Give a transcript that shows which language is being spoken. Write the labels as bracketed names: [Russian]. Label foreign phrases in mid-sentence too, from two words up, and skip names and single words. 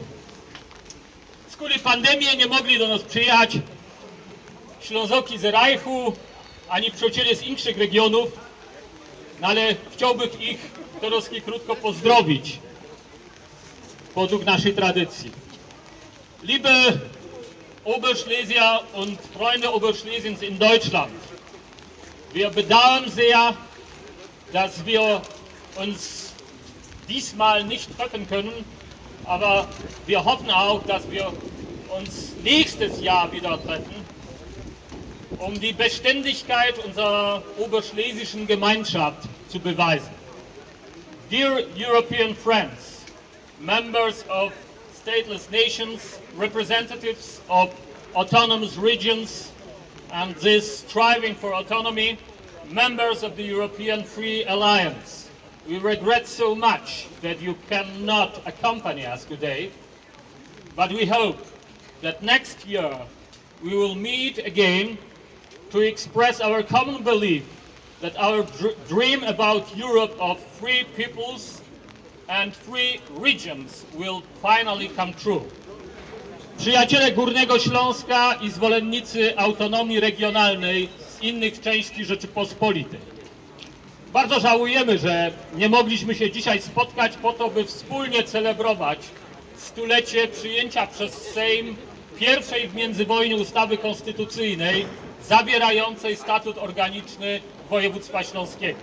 [Silesian] Z kuli pandemii nie mogli do nas przyjechać Ślązoki z Rajchu, ani przyjaciele z innych regionów, no ale chciałbym ich to roski krótko pozdrowić, według naszej tradycji. [German] Liebe Oberschlesier und Freunde Oberschlesiens in Deutschland, wir bedauern sehr, dass wir uns diesmal nicht treffen können, aber wir hoffen auch, dass wir uns nächstes Jahr wieder treffen, um die Beständigkeit unserer oberschlesischen Gemeinschaft zu beweisen. [English] Dear European friends, members of stateless nations, representatives of autonomous regions, and those striving for autonomy, members of the European Free Alliance, we regret so much that you cannot accompany us today, but we hope that next year we will meet again to express our common belief that our dream about Europe of free peoples and free regions will finally come true. [Polish] Przyjaciele Górnego Śląska i zwolennicy autonomii regionalnej z innych części Rzeczypospolitej. Bardzo żałujemy, że nie mogliśmy się dzisiaj spotkać po to, by wspólnie celebrować stulecie przyjęcia przez Sejm pierwszej w międzywojniu ustawy konstytucyjnej zawierającej statut organiczny województwa śląskiego.